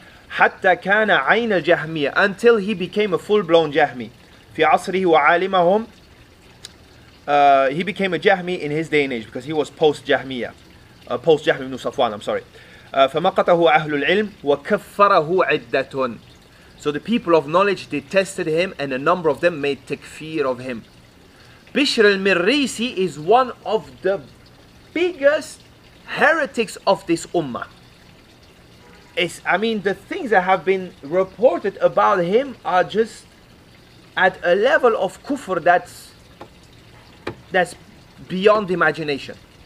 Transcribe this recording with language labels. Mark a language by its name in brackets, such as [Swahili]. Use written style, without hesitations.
[Arabic] حتى كان عين الجهمية, [English] until he became a full-blown Jahmi. [Arabic] في عصره وعالمهم, [English] he became a Jahmi in his day and age, because he was post-Jahmiya, post-Jahm ibn Safwan, I'm sorry. [Arabic] فمقته أهل العلم وكفره عدة. [English] So the people of knowledge detested him, and a number of them made takfir of him. Bishr al-Mirrisi is one of the biggest heretics of this ummah. The things that have been reported about him are just at a level of kufr that's beyond imagination.